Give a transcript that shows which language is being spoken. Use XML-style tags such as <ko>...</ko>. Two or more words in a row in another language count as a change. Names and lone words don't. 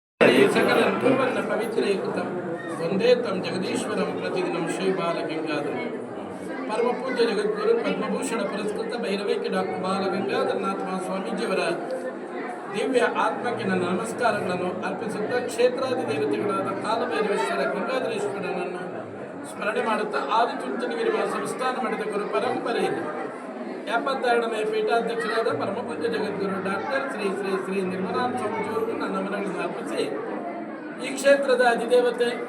<sa>सकलं कुर्वन्न पवित्रीकृतं वन्दे तं जगदीश्वरं प्रतिदिनं श्रीबालगंगाधर परम पूज्य जगद्गुरु पद्मभूषण</sa> <kn>ಪುರಸ್ಕೃತ ಭೈರವೈಕ್ಯ ಡಾಕ್ಟರ್ ಬಾಲಗಂಗಾಧರನಾಥ ಸ್ವಾಮೀಜಿಯವರ ದಿವ್ಯ ಆತ್ಮಕ್ಕೆ ನನ್ನ ನಮಸ್ಕಾರಗಳನ್ನು ಅರ್ಪಿಸುತ್ತಾ ಕ್ಷೇತ್ರಾದಿ ದೇವತೆಗಳಾದ ಕಾಲಭೈರವೇಶ್ವರ ಗಂಗಾಧರೇಶ್ವರನನ್ನು ಸ್ಮರಣೆ ಮಾಡುತ್ತಾ ಆದಿಚುಂಚನಗಿರಿ ಸಂಸ್ಥಾನ ಮಠದ ಗುರು ಪರಂಪರೆಯಲ್ಲಿ 72ನೇ ಪೀಠಾಧ್ಯಕ್ಷರಾದ ಪರಮ ಪೂಜ್ಯ ಜಗದ್ಗುರು ಡಾಕ್ಟರ್ ಶ್ರೀ ಶ್ರೀ ಶ್ರೀ ನಿರ್ಮಲಾನಂದ ಸ್ವಾಮೀಜಿಯವರಿಗೂ ನನ್ನ ನಮನಗಳನ್ನು ಅರ್ಪಿಸಿ ಈ ಕ್ಷೇತ್ರದ ಅಧಿದೇವತೆ</kn>